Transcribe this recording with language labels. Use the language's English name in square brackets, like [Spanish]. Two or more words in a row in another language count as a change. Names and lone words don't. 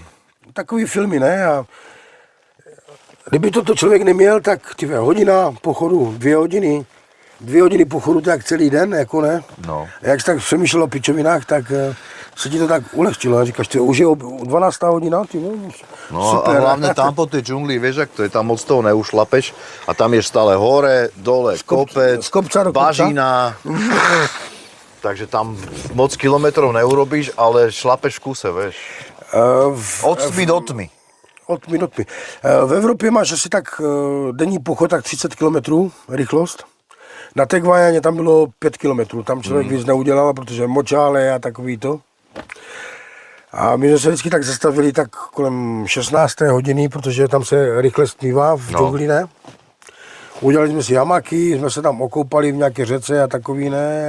[Czech] To, takový filmy, ne? A kdyby toto člověk neměl, tak hodina pochodu, 2 hodiny. 2 hodiny pochodu, tak celý den, jako ne? No. A jak jsi tak přemýšlel o pičovinách, tak se ti to tak ulehčilo. A říkáš, ty, už je 12. hodina, ty, No super. [Slovak] a hlavne tam po tej džungli, vieš, ak to je, tam moc toho neušlapeš a tam je stále hore, dole, kopec, z kopca do kopca. bažina. Takže tam moc kilometrov neurobíš, ale šlapeš v kuse, vieš. Od tmy do tmy. Od tmy do tmy. [Czech] V Evropě máš asi tak denní pochod, tak 30 km rychlost. Na té Guajaně tam bylo 5 km, tam člověk víc neudělal, protože močále a takový to. A my jsme se vždycky tak zastavili tak kolem 16. hodiny, protože tam se rychle stmívá v džungli, ne? Udělali jsme si hamaky, jsme se tam okoupali v nějaké řece a takový, ne?